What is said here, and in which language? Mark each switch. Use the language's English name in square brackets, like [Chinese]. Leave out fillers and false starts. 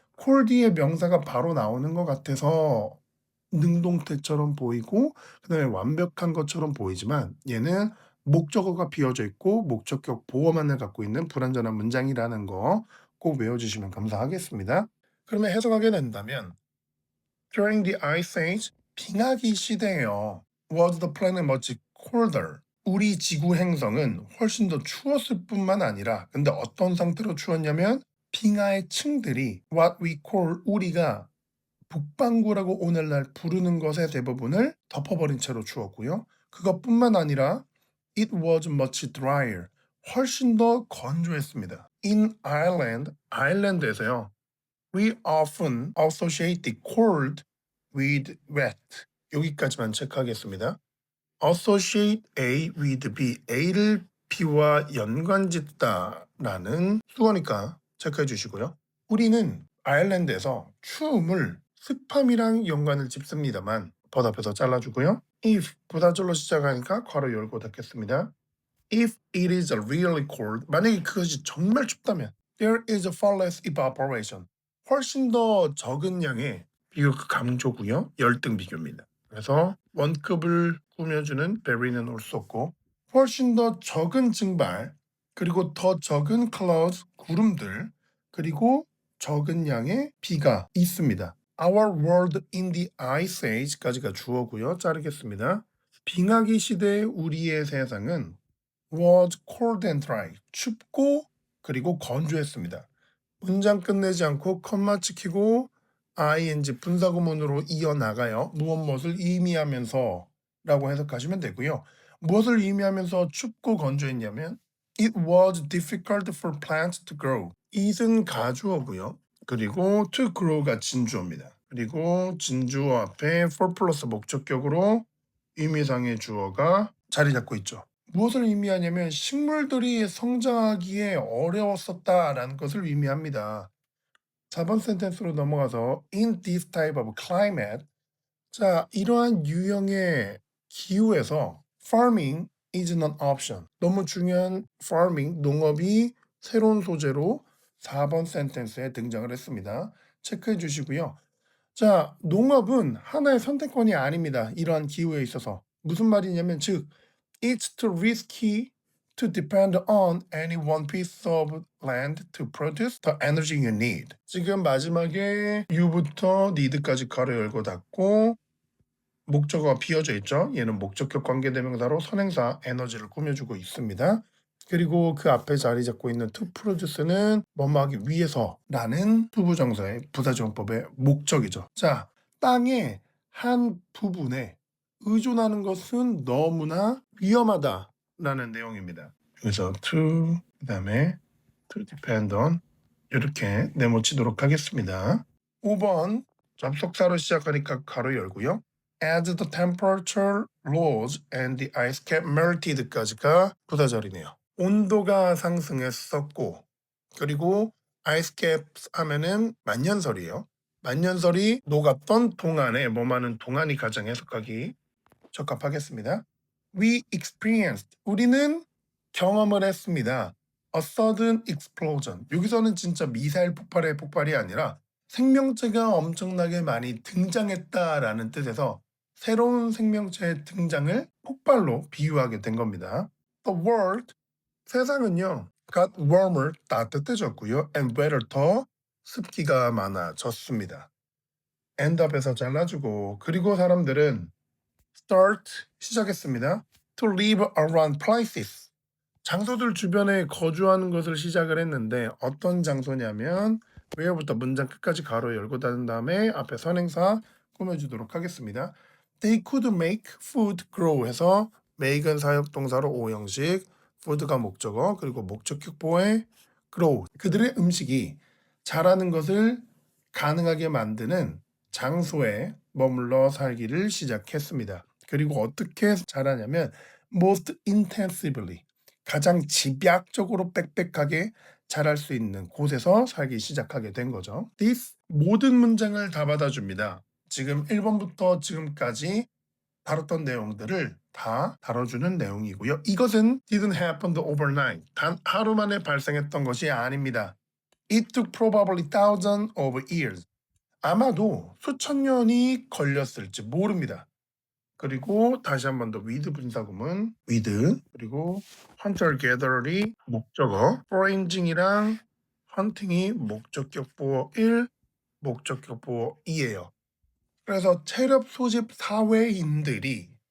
[Korean] 콜 뒤에 명사가 바로 나오는 것 같아서 능동태처럼 보이고 그다음에 완벽한 것처럼 보이지만 얘는 목적어가 비어져 있고 목적격 보어만을 갖고 있는 불완전한 문장이라는 거 꼭 외워주시면 감사하겠습니다. 그러면 해석하게 된다면 [English] During the Ice Age, [Korean] 빙하기 시대에요. [English] Was the planet much colder? [Korean] 우리 지구 행성은 훨씬 더 추웠을 뿐만 아니라 근데 어떤 상태로 추웠냐면 빙하의 층들이 [English] what we call [Korean] 우리가 북반구라고 오늘날 부르는 것의 대부분을 덮어버린 채로 추웠고요. 그것뿐만 아니라 [English] it was much drier. [Korean] 훨씬 더 건조했습니다. [English] In Ireland, [Korean] 아일랜드에서요. [English] We often associate the cold with wet. [Korean] 여기까지만 체크하겠습니다. [English] associate A with B. [Korean] A를 B와 연관짓다라는 수어니까 체크해 주시고요. 우리는 아일랜드에서 추움을 습함이랑 연관을 짓습니다만 번호표도 잘라주고요. if 부사절로 시작하니까 괄호 열고 닫겠습니다. [English] If it is really cold, [Korean] 만약에 그것이 정말 춥다면 [English] there is far less evaporation. [Korean] 훨씬 더 적은 양의 비교 강조고요. 열등 비교입니다. 그래서 원급을 꾸며주는 very는 올 수 없고 훨씬 더 적은 증발 그리고 더 적은 clouds 구름들 그리고 적은 양의 비가 있습니다. [English] Our world in the ice age [Korean] 까지가 주어고요. 자르겠습니다. 빙하기 시대의 우리의 세상은 [English] was cold and dry. [Korean] 춥고 그리고 건조했습니다. 문장 끝내지 않고 컴마 찍히고 ing 분사구문으로 이어나가요. 무엇을 의미하면서 라고 해석하시면 되고요. 무엇을 의미하면서 춥고 건조했냐면 [English] It was difficult for plants to grow. [Korean] it은 가주어고요. 그리고 to grow가 진주어입니다. 그리고 진주어 앞에 for 플러스 목적격으로 의미상의 주어가 자리 잡고 있죠. 무엇을 의미하냐면 식물들이 성장하기에 어려웠었다라는 것을 의미합니다. 4번 센텐스로 넘어가서 [English] in this type of climate. [Korean] 자, 이러한 유형의 기후에서 [English] farming is an option. [Korean] 너무 중요한 farming, 농업이 새로운 소재로 4번 센텐스에 등장을 했습니다. 체크해 주시고요. 자, 농업은 하나의 선택권이 아닙니다. 이러한 기후에 있어서. 무슨 말이냐면 즉 [English] it's too risky to depend on any one piece of land to produce the energy you need. [Korean] 지금 마지막에 you부터 need까지 괄호 열고 닫고 목적어가 비어져 있죠. 얘는 목적격 관계대명사로 선행사 에너지를 꾸며주고 있습니다. 그리고 그 앞에 자리 잡고 있는 to produce는 뭐뭐하기 위해서라는 투부정사의 부사지원법의 목적이죠. 자, 땅의 한 부분에 의존하는 것은 너무나 위험하다라는 내용입니다. 그래서 to 그다음에 to depend on 이렇게 네모치도록 하겠습니다. 5번 접속사로 시작하니까 가로 열고요. [English] As the temperature rose and the ice cap melted [Korean] 까지가 부사절이네요. 온도가 상승했었고 그리고 ice cap 하면은 만년설이에요. 만년설이 녹았던 동안에 뭐하는 동안이 가장 해석하기 적합하겠습니다. [English] We experienced [Korean] 우리는 경험을 했습니다. [English] A sudden explosion. [Korean] 여기서는 진짜 미사일 폭발의 폭발이 아니라 생명체가 엄청나게 많이 등장했다라는 뜻에서 새로운 생명체의 등장을 폭발로 비유하게 된 겁니다. [English] The world, [Korean] 세상은요, [English] got warmer, [Korean] 따뜻해졌고요, [English] and wetter, [Korean] 더 습기가 많아졌습니다. end up에서 잘라주고 그리고 사람들은 start, 시작했습니다. [English] To live around places. [Korean] 장소들 주변에 거주하는 것을 시작을 했는데 어떤 장소냐면 where부터 문장 끝까지 가로 열고 닫은 다음에 앞에 선행사 꾸며주도록 하겠습니다. [English] They could make food grow [Korean] 해서 make은 사역동사로 오형식, food가 목적어, 그리고 목적격보에 grow. 그들의 음식이 자라는 것을 가능하게 만드는 장소에 머물러 살기를 시작했습니다. 그리고 어떻게 자라냐면 [English] most intensively. [Korean] 가장 집약적으로 빽빽하게 자랄 수 있는 곳에서 살기 시작하게 된 거죠. This 모든 문장을 다 받아줍니다. 지금 1번부터 지금까지 다뤘던 내용들을 다 다뤄주는 내용이고요. 이것은 [English] didn't happen overnight. [Korean] 단 하루 만에 발생했던 것이 아닙니다. [English] It took probably thousands of years. [Korean] 아마도 수천 년이 걸렸을지 모릅니다. 그리고 다시 한 번 더 with 분사구문 with 그리고 hunter gatherer이 목적어 foraging이랑 hunting이 목적격보어 1 목적격보어 2예요. 그래서 체력 소집 사회인들이